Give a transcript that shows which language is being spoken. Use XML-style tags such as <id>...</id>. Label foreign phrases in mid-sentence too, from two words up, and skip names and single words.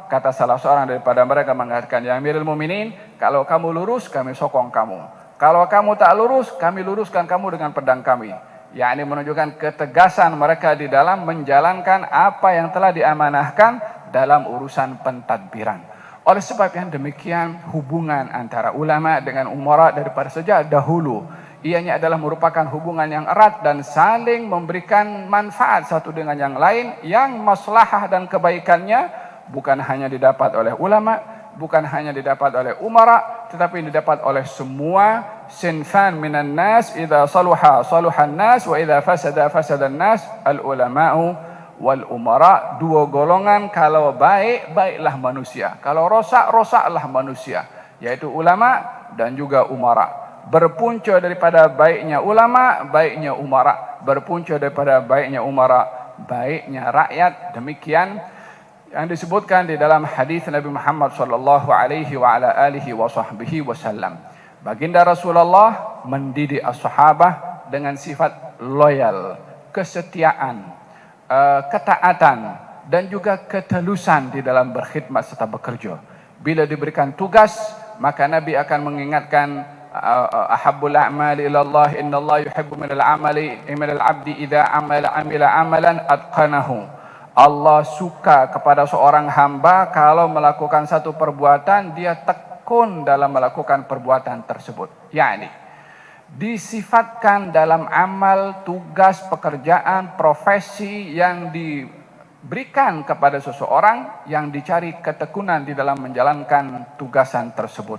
<ms>Kata salah seorang daripada mereka mengatakan,</ms> <ar>يا أمير المؤمنين,</ar> <ms>kalau kamu lurus, kami sokong kamu. Kalau kamu tak lurus, kami luruskan kamu dengan pedang kami. Yakni menunjukkan ketegasan mereka di dalam menjalankan apa yang telah diamanahkan dalam urusan pentadbiran. Oleh sebab yang demikian, hubungan antara ulama dengan umara daripada sejak dahulu, ianya adalah merupakan hubungan yang erat dan saling memberikan manfaat satu dengan yang lain, yang maslahah dan kebaikannya bukan hanya didapat oleh ulama, bukan hanya didapat oleh umara, tetapi didapat oleh semua</ms> <ar>صنفان من الناس. إذا صلحا صلح الناس وإذا فسدا فسد الناس العلماء والأمراء.</ar> <ms>Dua golongan, kalau baik, baiklah manusia. Kalau rosak, rosaklah manusia. Yaitu ulama dan juga umara. Berpunca daripada baiknya ulama, baiknya umara. Berpunca daripada baiknya umara, baiknya rakyat. Demikian yang disebutkan di dalam hadis Nabi Muhammad</ms> <ar>صلى الله عليه وعلى آله وصحبه وسلم.</ar> <ms>Baginda Rasulullah mendidik as-sahabah dengan sifat loyal, kesetiaan, ketaatan dan juga ketelusan di dalam berkhidmat serta bekerja. Bila diberikan tugas, maka Nabi akan mengingatkan,</ms> <ar>أحب الأعمال إلى الله إن الله يحب من العمل من العبد إذا عمل عملا أتقنه.</ar> <ms>Allah suka kepada seorang hamba kalau melakukan satu perbuatan, dia tekun dalam melakukan perbuatan tersebut. Yani disifatkan dalam amal, tugas, pekerjaan, profesi yang diberikan kepada seseorang, yang dicari ketekunan di dalam menjalankan tugasan tersebut.</ms>